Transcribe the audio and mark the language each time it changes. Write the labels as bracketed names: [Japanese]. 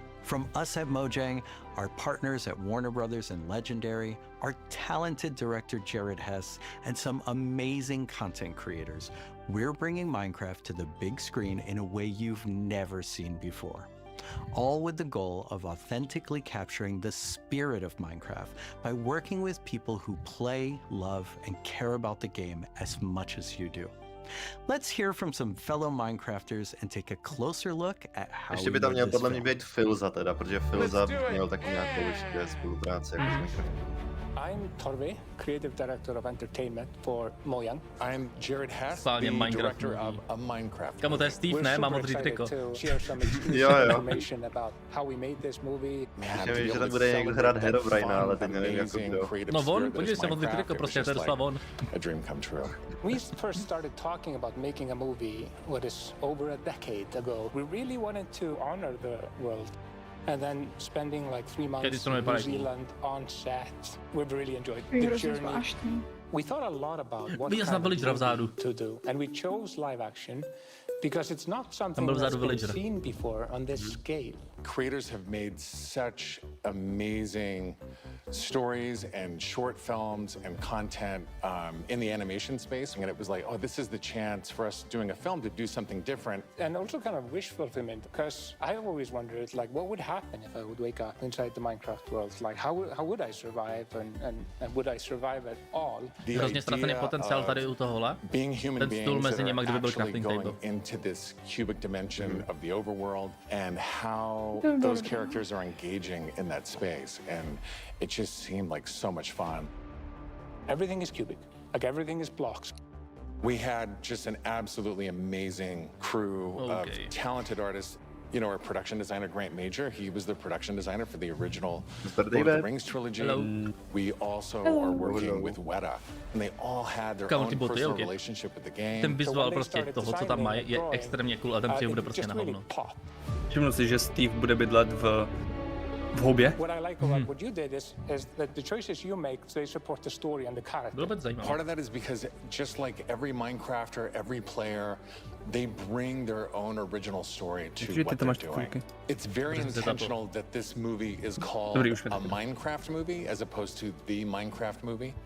[English] From us at Mojang, our partners at Warner Brothers and Legendary, our talented director Jared Hess, and some amazing content creators, we're bringing Minecraft to the big screen in a way you've never seen before. All with the goal of authentically capturing the spirit of Minecraft by working with people who play, love, and care about the game as much as you do. Let's hear from some fellow Minecrafters and take a closer look at how [Czech] ještě by tam měl podle mě být Filza teda, protože Filza měl taky nějakou určitě spolupráci jako s Minecraftem. [English] I'm Torve, creative director of entertainment for Mojang. I'm Jared Hess, the director of Minecraft. [Czech] Kámo, to je Steve, ne? Mám modrý triko. [English] Share some information about how we made this movie. [Czech] Myslím, že tam bude někdo hrát Herobrina, ale teď nevím jako kdo. No on, podívej se, modrý triko, prostě to je doslova on. [English] A dream come true. We first started talking about making a movie, what is over a decade ago. We really wanted to honor the world. And then spending like 3 months in New Zealand on set, we've really enjoyed the journey. We thought a lot about what kind of to do, and we chose live action because it's not something that's been seen before on this scale. Creators have made such amazing stories and short films and content in the animation space, and it was like, oh, this is the chance for us doing a film to do something different. And also kind of wish fulfillment, because I always wondered, like, what would happen if I would wake up inside the Minecraft world? Like, how would I survive, and would I survive at all? [Czech] Hrozně ztracený potenciál tady u tohohle. [English] Being human beings that are actually going into this cubic dimension of the overworld, and how those characters are engaging in that space, and it just seemed like so much fun. Everything is cubic, like everything is blocks. We had just an absolutely amazing crew of talented artists. You know, our production designer, Grant Major, he was the production designer for the original Lord of the Rings trilogy. We also are working with Weta, and they all had their own personal relationship with the game. [Czech] Ten vizuál prostě toho, co tam mají, je extrémně cool a ten příběh bude prostě na hovno. Všimnu si, že Steve bude bydlet v v hobě. [English] What I like about what you did is that the choices you make, they support the story and the character. Part of that is because just like every Minecrafter, every player, they bring their own original story to what they're doing. It's very intentional that this movie is called a Minecraft movie as opposed to the Minecraft movie.